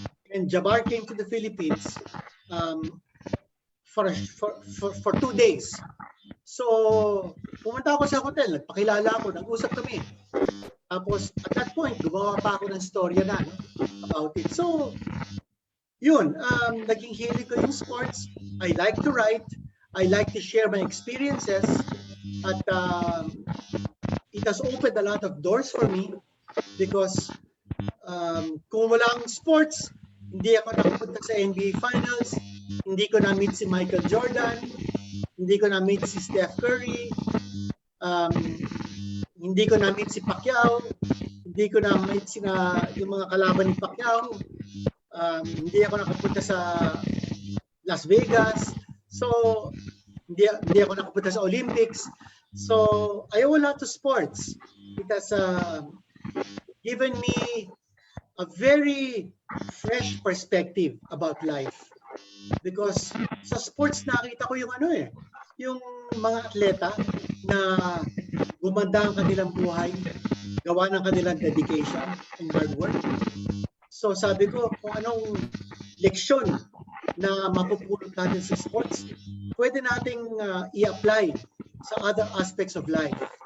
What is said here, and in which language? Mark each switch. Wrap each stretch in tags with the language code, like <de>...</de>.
<en>And Jabbar came to the Philippines for 2 days.</en> <tl>So, pumunta ako sa hotel, nagpakilala ako, nag-usap kami. Tapos,</tl> <en>at that point,</en> <tl>gumawa pa ako ng storya na about it. So, yun, naging hilig ko yung sports.</tl> <en>I like to write. I like to share my experiences.</en> <tl>At</tl> <en>it has opened a lot of doors for me</en> <tl>because kung walang sports, hindi ako nakapunta sa NBA Finals, hindi ko na-meet si Michael Jordan, hindi ko na-meet si Steph Curry, hindi ko na-meet si Pacquiao, hindi ko na-meet yung mga kalaban ni Pacquiao, hindi ako nakapunta sa Las Vegas, so hindi ako nakapunta sa Olympics.</tl> <en>So I owe a lot to sports. It has given me a very fresh perspective about life.</en> <tl>Because sa sports nakita ko yung yung mga atleta na gumanda ang kanilang buhay, gawa ng kanilang</tl> <en>dedication and hard work.</en> <tl>So sabi ko, kung anong leksyon na mapupulot natin sa sports, pwede nating i-apply sa other aspects of life.</tl>